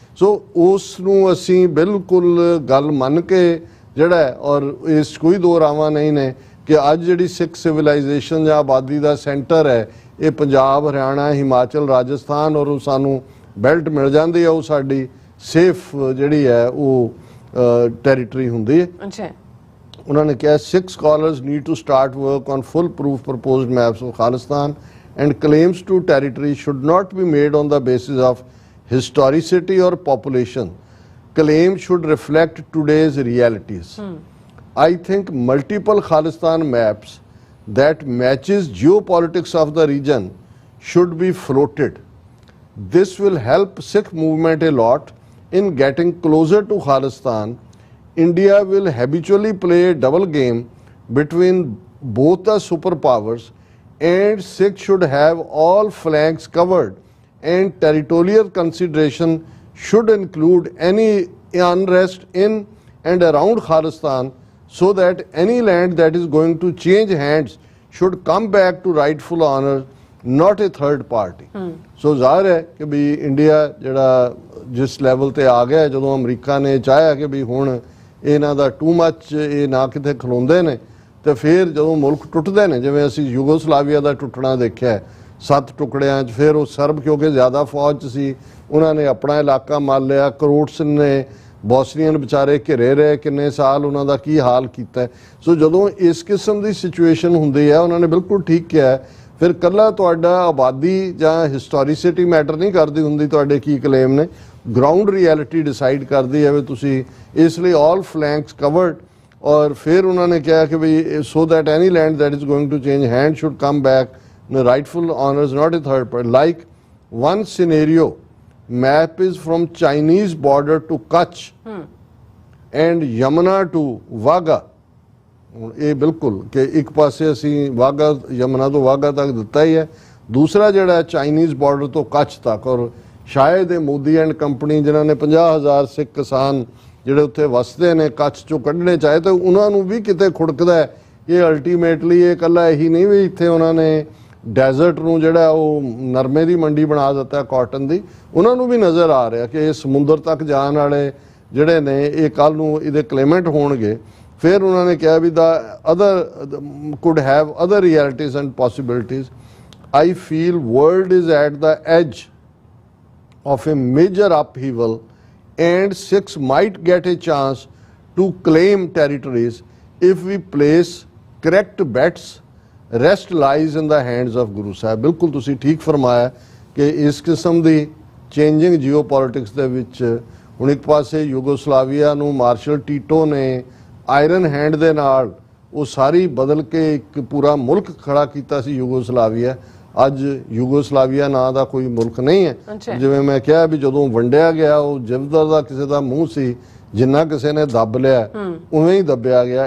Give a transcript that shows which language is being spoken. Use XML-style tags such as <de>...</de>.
<pa>ਸੋ ਉਸ ਨੂੰ ਅਸੀਂ ਬਿਲਕੁਲ ਗੱਲ ਮੰਨ ਕੇ ਜਿਹੜਾ, ਔਰ ਇਸ ਕੋਈ ਦੋ ਰਾਵਾਂ ਨਹੀਂ ਨੇ ਕਿ ਅੱਜ ਜਿਹੜੀ ਸਿੱਖ ਸਿਵਲਾਈਜੇਸ਼ਨ ਜਾਂ ਆਬਾਦੀ ਦਾ ਸੈਂਟਰ ਹੈ ਇਹ ਪੰਜਾਬ, ਹਰਿਆਣਾ, ਹਿਮਾਚਲ, ਰਾਜਸਥਾਨ, ਔਰ ਉਹ ਸਾਨੂੰ ਬੈਲਟ ਮਿਲ ਜਾਂਦੀ ਹੈ, ਉਹ ਸਾਡੀ ਸੇਫ ਜਿਹੜੀ ਹੈ ਉਹ ਟੈਰੀਟਰੀ ਹੁੰਦੀ ਹੈ। ਉਹਨਾਂ ਨੇ ਕਿਹਾ</pa> <en>Sikh scholars need to start work on foolproof proposed maps of Khalistan and claims to territory should not be made on the basis of historicity or population. Claims should reflect today's realities. I think multiple Khalistan maps that matches geopolitics of the region should be floated. This will help Sikh movement a lot in getting closer to Khalistan. India will habitually play a double game between both the superpowers, and Sikh should have all flanks covered, and territorial consideration should include any unrest in and around Khalistan, so that any land that is going to change hands should come back to rightful owner, not a third party.</en> <pa>So ਜ਼ਾਹਰ ਹੈ ਕਿ ਵੀ India ਜਿਹੜਾ ਜਿਸ level ਤੇ ਆ ਗਿਆ, ਜਦੋਂ America ਨੇ ਚਾਹਿਆ ਕਿ ਵੀ ਹੁਣ ਇਹਨਾਂ ਦਾ ਟੂ ਮੱਚ ਇਹ ਨਾ ਕਿਤੇ ਖਲੋਂਦੇ ਨੇ, ਤੇ ਫਿਰ ਜਦੋਂ ਮੁਲਕ ਟੁੱਟਦੇ ਨੇ, ਜਿਵੇਂ ਅਸੀਂ ਯੂਗੋਸਲਾਵੀਆ ਦਾ ਟੁੱਟਣਾ ਦੇਖਿਆ 7 ਟੁਕੜਿਆਂ 'ਚ, ਫਿਰ ਉਹ ਸਰਬ ਕਿਉਂਕਿ ਜ਼ਿਆਦਾ ਫੌਜ 'ਚ ਸੀ, ਉਹਨਾਂ ਨੇ ਆਪਣਾ ਇਲਾਕਾ ਮੰਨ ਲਿਆ। ਕਰੋਟਸ ਨੇ ਬੋਸਨੀਅਨ ਵਿਚਾਰੇ ਘਿਰੇ ਰਹੇ ਕਿੰਨੇ ਸਾਲ, ਉਹਨਾਂ ਦਾ ਕੀ ਹਾਲ ਕੀਤਾ। ਸੋ ਜਦੋਂ ਇਸ ਕਿਸਮ ਦੀ ਸਿਚੁਏਸ਼ਨ ਹੁੰਦੀ ਹੈ, ਉਹਨਾਂ ਨੇ ਬਿਲਕੁਲ ਠੀਕ ਕਿਹਾ, ਫਿਰ ਕੱਲਾ ਤੁਹਾਡਾ ਆਬਾਦੀ ਜਾਂ ਹਿਸਟੋਰੀਸਿਟੀ ਮੈਟਰ ਨਹੀਂ ਕਰਦੀ ਹੁੰਦੀ, ਤੁਹਾਡੇ ਕੀ ਕਲੇਮ ਨੇ, ਗਰਾਊਂਡ ਰਿਐਲਿਟੀ ਡਿਸਾਈਡ ਕਰਦੀ ਹੈ ਵੀ ਤੁਸੀਂ ਇਸ ਲਈ</pa> <en>All flanks covered.</en> <pa>ਔਰ ਫਿਰ ਉਹਨਾਂ ਨੇ ਕਿਹਾ ਕਿ ਵੀ</pa> <en>So that any land that is going to change hand should come back rightful owners, not a third party. Like one scenario, map is from Chinese border to Kutch and Yamuna to Wagah.</en> <pa>ਇਹ ਬਿਲਕੁਲ ਕਿ ਇੱਕ ਪਾਸੇ ਅਸੀਂ ਵਾਗਾ, ਯਮੁਨਾ ਤੋਂ ਵਾਗਾ ਤੱਕ ਦਿੱਤਾ ਹੀ ਹੈ, ਦੂਸਰਾ ਜਿਹੜਾ ਚਾਈਨੀਜ਼ ਬਾਰਡਰ ਤੋਂ ਕੱਛ ਤੱਕ। ਔਰ ਸ਼ਾਇਦ ਇਹ ਮੋਦੀ ਐਂਡ ਕੰਪਨੀ ਜਿਨ੍ਹਾਂ ਨੇ 50,000 ਸਿੱਖ ਕਿਸਾਨ ਜਿਹੜੇ ਉੱਥੇ ਵਸਦੇ ਨੇ ਕੱਛ ਚੋਂ ਕੱਢਣੇ ਚਾਹੇ, ਤਾਂ ਉਹਨਾਂ ਨੂੰ ਵੀ ਕਿਤੇ ਖੁੜਕਦਾ ਹੈ। ਇਹ ਅਲਟੀਮੇਟਲੀ ਇਹ ਇਕੱਲਾ ਇਹੀ ਨਹੀਂ ਵੀ ਇੱਥੇ ਉਹਨਾਂ ਨੇ ਡੈਜ਼ਰਟ ਨੂੰ ਜਿਹੜਾ ਉਹ ਨਰਮੇ ਦੀ ਮੰਡੀ ਬਣਾ ਦਿੱਤਾ ਕਾਟਨ ਦੀ, ਉਹਨਾਂ ਨੂੰ ਵੀ ਨਜ਼ਰ ਆ ਰਿਹਾ ਕਿ ਇਹ ਸਮੁੰਦਰ ਤੱਕ ਜਾਣ ਵਾਲੇ ਜਿਹੜੇ ਨੇ ਇਹ ਕੱਲ ਨੂੰ ਇਹਦੇ ਕਲੇਮੈਂਟ ਹੋਣਗੇ। ਫਿਰ ਉਹਨਾਂ ਨੇ ਕਿਹਾ ਵੀ</pa> <en>The other could have other realities and possibilities. I feel world is at the edge of a major upheaval and Sikhs might get a chance to claim territories if we place correct bets. Rest lies in the hands of Guru Sahib.</en> <pa>ਬਿਲਕੁਲ ਤੁਸੀਂ ਠੀਕ ਫਰਮਾਇਆ ਕਿ ਇਸ ਕਿਸਮ ਦੀ changing geopolitics ਦੇ ਵਿੱਚ ਹੁਣ ਇੱਕ ਪਾਸੇ ਯੂਗੋਸਲਾਵੀਆ ਨੂੰ ਮਾਰਸ਼ਲ ਟੀਟੋ ਨੇ ਆਇਰਨ ਹੈਂਡ ਦੇ ਨਾਲ ਉਹ ਸਾਰੀ ਬਦਲ ਕੇ ਇੱਕ ਪੂਰਾ ਮੁਲਕ ਖੜਾ ਕੀਤਾ ਸੀ ਯੂਗੋਸਲਾਵੀਆ। ਅੱਜ ਯੂਗੋਸਲਾਵੀਆ ਨਾਂ ਦਾ ਕੋਈ ਮੁਲਕ ਨਹੀਂ ਹੈ। ਜਿਵੇਂ ਮੈਂ ਕਿਹਾ ਵੀ ਜਦੋਂ ਵੰਡਿਆ ਗਿਆ ਉਹ ਜਿਵਦਰ ਦਾ ਕਿਸੇ ਦਾ ਮੂੰਹ ਸੀ, ਜਿੰਨਾ ਕਿਸੇ ਨੇ ਦੱਬ ਲਿਆ ਉਵੇਂ ਹੀ ਦੱਬਿਆ ਗਿਆ।</pa>